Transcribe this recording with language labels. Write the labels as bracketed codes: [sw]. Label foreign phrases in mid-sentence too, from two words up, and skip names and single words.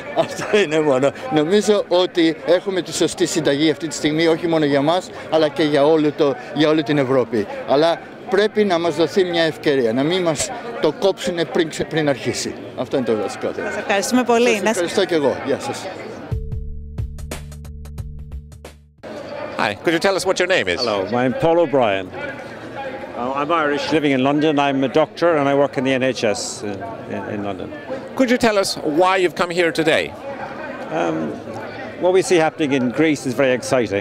[el] Αυτό είναι μόνο. Νομίζω ότι έχουμε τη σωστή συνταγή αυτή τη στιγμή, όχι μόνο για μας, αλλά και για όλη την Ευρώπη. Αλλά πρέπει να μας δοθεί μια ευκαιρία, να μην μας το κόψουν πριν αρχίσει. Αυτό είναι το βασικότερο. Σας ευχαριστούμε πολύ. Σας ευχαριστώ και εγώ. Γεια σας. [en] Hi, could you tell us what your name is? Hello, I'm Paul O'Brien. I'm Irish, living in London. I'm a doctor and I work in the NHS in London. Could you tell us why you've come here today? What we see happening in Greece is very exciting.